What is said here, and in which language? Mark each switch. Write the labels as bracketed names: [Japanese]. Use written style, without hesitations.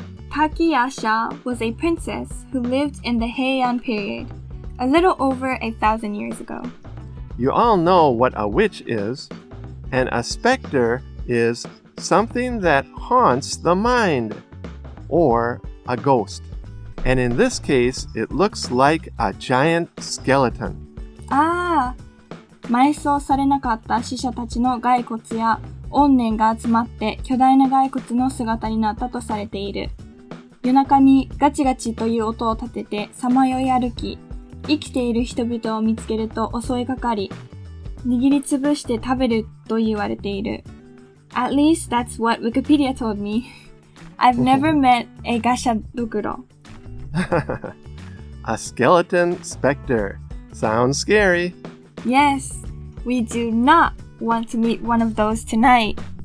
[English] Takiyasha was a princess who lived in the Heian period, a little over 1,000 years ago. You all know what a witch is, and a specter is something that haunts the mind, or a ghost. And in this case, it looks like a giant skeleton. [Japanese] 埋葬されなかった死者たちの骸骨や怨念が集まって巨大な骸骨の姿になったとされている。夜中にガチガチという音を立ててさまよい歩き、生きている人々を見つけると襲いかかり、握りつぶして食べると言われている。 [English] At least that's what Wikipedia told me. I've never met a gacha dokuro. A skeleton specter. Sounds scary. Yes, we do not want to meet one of those tonight.